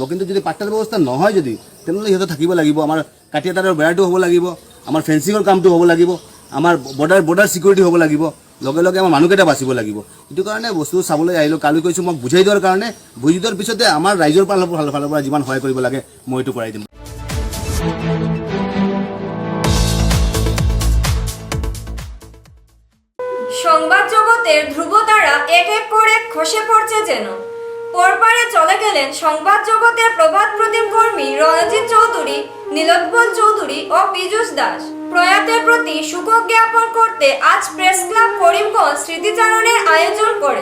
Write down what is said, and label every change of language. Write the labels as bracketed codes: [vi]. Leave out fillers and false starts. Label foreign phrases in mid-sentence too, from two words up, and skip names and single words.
[as] কিন্তু যদি পাট্টাৰ ব্যৱস্থা নহয় যদি, তেনেহ'লে সিহঁতে থাকিব লাগিব। আমাৰ কাঠিয়া তাঁৰৰ বেৰাটো হ'ব লাগিব, আমাৰ ফেন্সিঙৰ কামটো হ'ব লাগিব, আমাৰ [en] border security [as] হ'ব লাগিব, লগে লগে আমাৰ মানুহকেইটা বাচিব লাগিব। সেইটো কাৰণে বস্তু চাবলৈ আহিলোঁ। কালি কৈছোঁ মোক বুজাই দিয়াৰ কাৰণে, বুজি দিয়াৰ পিছতে আমাৰ ৰাইজৰ ফালৰ পৰা যিমান সহায় কৰিব লাগে মই এইটো কৰাই দিম। [bn] সংবাদ জগতের ধ্রুবতারা এক এক করে খসে পড়ছে যেন। পরপারে চলে গেলেন সংবাদ জগতের প্রভাত প্রতিম কর্মী রণজিৎ চৌধুরী, নীলোৎপল চৌধুরী ও পীযূষ দাস। প্রয়াতের প্রতি শোক জ্ঞাপন করতে আজ প্রেস ক্লাব করিমগঞ্জ স্মৃতিচারণের আয়োজন করে।